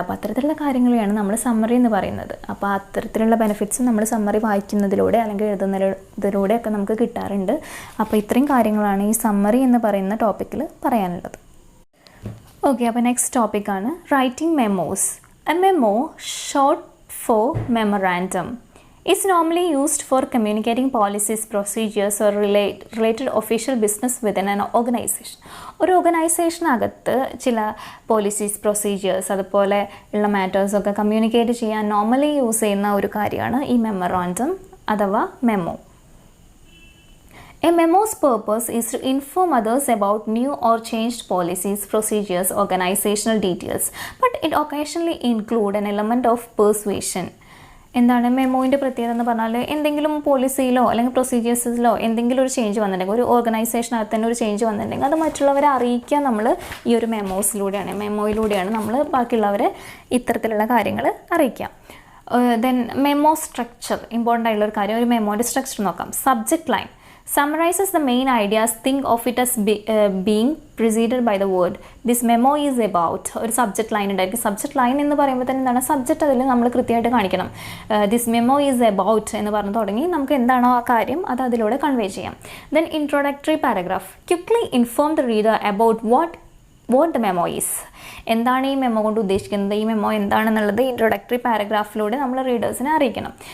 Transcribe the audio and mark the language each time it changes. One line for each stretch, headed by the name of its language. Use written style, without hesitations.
Malayalam: അപ്പോൾ അത്തരത്തിലുള്ള കാര്യങ്ങളെയാണ് നമ്മൾ സമ്മറി എന്ന് പറയുന്നത്. അപ്പോൾ അത്തരത്തിലുള്ള ബെനിഫിറ്റ്സ് നമ്മൾ സമ്മറി വായിക്കുന്നതിലൂടെ അല്ലെങ്കിൽ എഴുതുന്നതിലൂടെയൊക്കെ നമുക്ക് കിട്ടാറുണ്ട്. അപ്പോൾ ഇത്രയും കാര്യങ്ങളാണ് ഈ സമ്മറി എന്ന് പറയുന്ന ടോപ്പിക്കിൽ പറയാനുള്ളത്. ഓക്കെ, അപ്പോൾ നെക്സ്റ്റ് ടോപ്പിക്കാണ് writing memos.
English: A memo, short for memorandum, is normally used for communicating policies, procedures or related official business within an organization.
Malayalam: ഒരു ഓർഗനൈസേഷനകത്ത് ചില പോളിസീസ്, പ്രൊസീജിയേഴ്സ് അതുപോലെ ഉള്ള മാറ്റേഴ്സൊക്കെ കമ്മ്യൂണിക്കേറ്റ് ചെയ്യാൻ നോർമലി യൂസ് ചെയ്യുന്ന ഒരു കാര്യമാണ് ഈ മെമ്മറാൻഡം അഥവാ memo.
English: A memo's purpose is to inform others about new or changed policies, procedures, organizational details, but it occasionally include an element of persuasion.
Malayalam: എന്താണ് മെമ്മോയിൻ്റെ പ്രത്യേകത എന്ന് പറഞ്ഞാൽ, എന്തെങ്കിലും പോളിസിയിലോ അല്ലെങ്കിൽ പ്രൊസീജിയേഴ്സിലോ എന്തെങ്കിലും ഒരു ചേഞ്ച് വന്നിട്ടുണ്ടെങ്കിൽ, ഒരു ഓർഗനൈസേഷനകത്ത് തന്നെ ഒരു ചേഞ്ച് വന്നിട്ടുണ്ടെങ്കിൽ അത് മറ്റുള്ളവരെ അറിയിക്കുക നമ്മൾ ഈ ഒരു മെമ്മോയിലൂടെയാണ് നമ്മൾ ബാക്കിയുള്ളവരെ ഇത്തരത്തിലുള്ള കാര്യങ്ങൾ അറിയിക്കുക. ദെൻ മെമ്മോ സ്ട്രക്ചർ, ഇമ്പോർട്ടൻ്റ് ആയിട്ടുള്ള ഒരു കാര്യം, ഒരു മെമ്മോയുടെ സ്ട്രക്ചർ നോക്കാം.
English: Subject line summarizes the main ideas. Think of it as being preceded by the word this memo is about.
Malayalam: ഒരു സബ്ജക്റ്റ് ലൈൻ ഉണ്ടായിരിക്കും. സബ്ജക്റ്റ് ലൈൻ എന്ന് പറയുമ്പോൾ തന്നെ എന്താണ്, സബ്ജക്റ്റ് അതിൽ നമ്മൾ കൃത്യമായിട്ട് കാണിക്കണം.
English: this memo is about
Malayalam: എന്ന് പറഞ്ഞ് തുടങ്ങി നമുക്ക് എന്താണോ ആ കാര്യം അത് അതിലൂടെ കൺവേ ചെയ്യാം.
English: Then introductory paragraph, quickly inform the reader about what the memo is.
Malayalam: എന്താണ് ഈ മെമ്മോ കൊണ്ട് ഉദ്ദേശിക്കുന്നത്, ഈ മെമ്മോ എന്താണെന്നുള്ളത് ഇൻട്രൊഡക്ടറി പാരഗ്രാഫിലൂടെ നമ്മൾ റീഡേഴ്സിനെ അറിയിക്കണം.